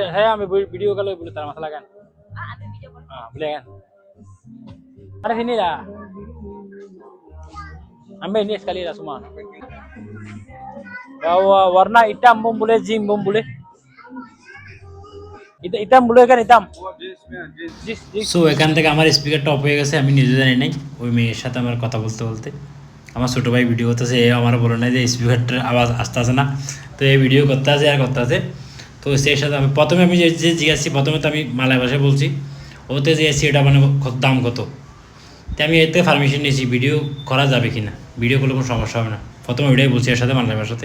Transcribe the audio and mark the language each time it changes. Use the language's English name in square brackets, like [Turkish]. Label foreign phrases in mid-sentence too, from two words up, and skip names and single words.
[Malay] Saya ambil video kalau boleh tak masalah kan? Ambil video call. Boleh kan? Ada sini dah. Ambil ini sekali dah semua. Kalau warna hitam pun boleh, jim pun boleh. Hitam boleh kan hitam? [Bangla] সো এখান থেকে আমার স্পিকারটা অফ হয়ে গেছে, আমি নিজে জানি নাই। ওই মেয়ের সাথে আমার কথা বলতে বলতে আমার ছোটো ভাই ভিডিও করতেছে, এ আমার বলে নাই যে স্পিকারটার আওয়াজ আসতে আসে না, তো এই ভিডিও করতে আসে আর করতে আসে। তো সেই সাথে আমি প্রথমে যে জিজ্ঞাসি, প্রথমে তো আমি মালয় ভাষায় বলছি, ওতে যে এসি এটা মানে দাম কত, তো আমি এতে পারমিশন নিয়েছি ভিডিও করা যাবে কি না, ভিডিও করলে কোনো সমস্যা হবে না, প্রথমে ওইটাই বলছি এর সাথে মালয় ভাষাতে।